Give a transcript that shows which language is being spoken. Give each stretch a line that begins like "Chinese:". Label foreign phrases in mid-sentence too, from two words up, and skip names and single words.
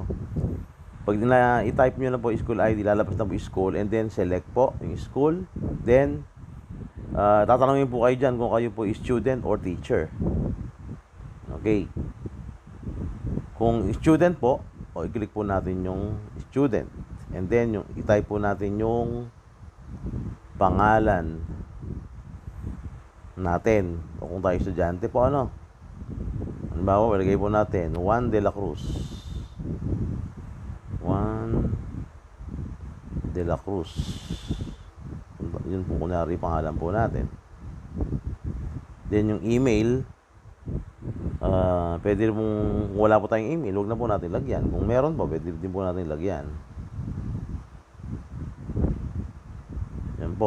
Filipino: Pag i-type nyo na po yung
English: school ID,
Filipino: lalabas na po yung school,
English: and then select
Filipino: po yung school. Then tatanungin po kayo dyan kung kayo po
English: student or teacher.
Filipino: Okay. Kung student po, i-click po natin yung student.
English: And then,
Filipino: i-type po natin yung pangalan natin. O kung tayo estudyante po, ano? Halimbawa, ilagay po natin, Juan de la Cruz. Juan de la Cruz. Yun po, kunyari, pangalan po natin. Then, yung email, pwede mong wala po tayong email, huwag na po natin lagyan. Kung meron po, pwede din po natin lagyan. Yan po.